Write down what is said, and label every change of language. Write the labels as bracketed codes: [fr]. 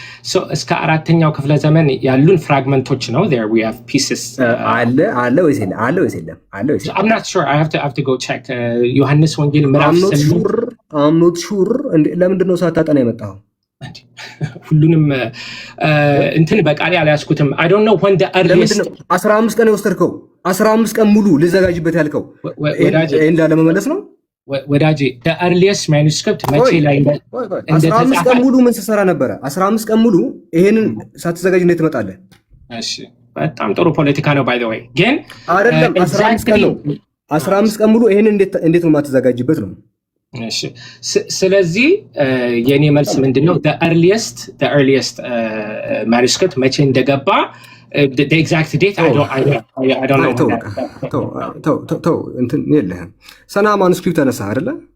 [am] so እስከ አራተኛው ክፍለ ዘመን ያሉን ፍራግመንቶች ነው። [en] there we have pieces [am] አለ ወይስ የለም? [en] I'm not sure. I have to go check. [am] ዮሐንስ ወንጌል ምዕራፍ 8 [en] I'm not sure [am] ለምንድን ነው ሳታጠና የመጣው? ሁሉንም እንትን በቃሌ አልያዝኩትም። [en] I don't know when the earliest [am] 15 ቀን የወሰድከው 15 ቀን ሙሉ ልዘጋጅበት ያልከው እንዳለ መመለስ ነው ወዳጄ። [en] the earliest manuscript [am] መቼ ላይ 15 ቀን ሙሉ ምን ስትሰራ ነበረ? 15 ቀን ሙሉ ይሄንን ሳትዘጋጅ እንዴት ትመጣለህ? እሺ በጣም ጥሩ ፖለቲካ ነው [en] by the way። [am] ግን አይደለም 15 ቀን ነው 15 ቀን ሙሉ ይሄንን እንዴት ነው የማትዘጋጅበት ነው? እሺ ስለዚህ የኔ መልስ ምንድነው [en] the earliest manuscript [am] መቼ እንደገባ [en] the exact date I don't know። [am] እንትን የለህም። ሰና ማኑስክሪፕት አነሳ አይደለ?